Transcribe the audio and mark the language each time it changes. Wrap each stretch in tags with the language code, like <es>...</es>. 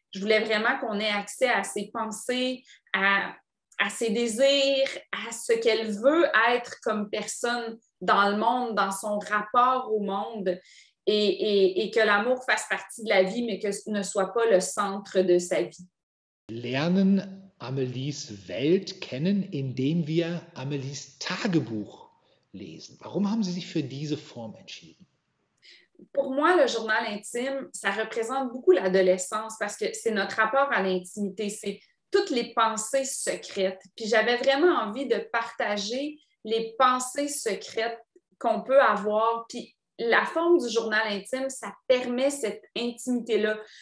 <fr>Je voulais vraiment qu'on ait accès à ses pensées, à ses désirs, à ce qu'elle veut être comme personne dans le monde, dans son rapport au monde, et que l'amour fasse partie de la vie, mais que ce ne soit pas le centre de sa vie.</fr> <de>Lernen Amélies Welt kennen, indem wir Amélies Tagebuch lesen. Warum haben Sie sich für diese Form entschieden?</de> <fr>Pour moi, le journal intime, ça représente beaucoup l'adolescence parce que c'est notre rapport à l'intimité, c'est toutes les pensées secrètes. Puis j'avais vraiment envie de partager les pensées secrètes qu'on peut avoir. Puis la forme du journal intime, ça permet cette intimité-là.</fr>